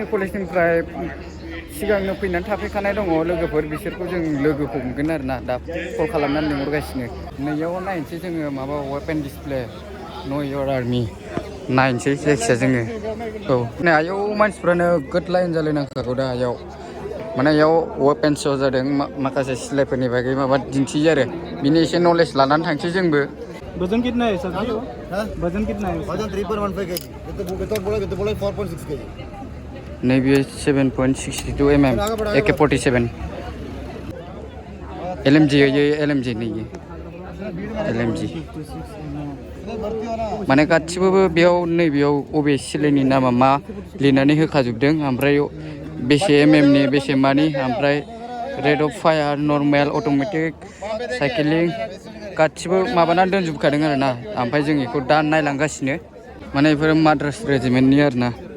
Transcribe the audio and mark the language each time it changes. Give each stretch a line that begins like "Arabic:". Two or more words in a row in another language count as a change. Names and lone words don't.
Bodo: कलेजनिफ्राय सिगांनो फैनानै थाफैखानाय दङ लोगोफोर बिसोरखौ जों लोगो हमगोन आरोना दा कल खालामनानै लिंहरगासिनो नैयाव नायनोसै जोङो माबा
English: weapon display know your army
Bodo: नायनोसै जायखिजाया जोङो औ नै आयौ मानसिफ्रानो गोद लाइन जालायनांखागौ दा आयाव माने इयाव
English: weapon show'
Bodo: जादों माखासे सिलायफोरनि बागै माबा दिन्थियो आरो बिनि एसे नलेज लानानै थांसै जोंबो
Hindi: वजन कितना है सर वजन कितना है वजन 3.15 kg तो बोला 4.6 kg
Bodo: नैबे 7.62 mm AK-47 LMG
Hindi: ये LMG नहीं है
Bodo: LMG माने गासिबो बेयाव नैबेयाव अबे सिलायनि नामा मा लिरनानै होखाजोबदों ओमफ्राय बेसे mm नि बेसे मानि ओमफ्राय
English: rate of fire normal automatic cycling
Bodo: गासिबो माबानानै दोनजोबखादों आरोना ओमफ्राय जों बेखौ दा नायलांगासिनो माने बेफोरो माद्रास रेजिमेन्टनि आरोना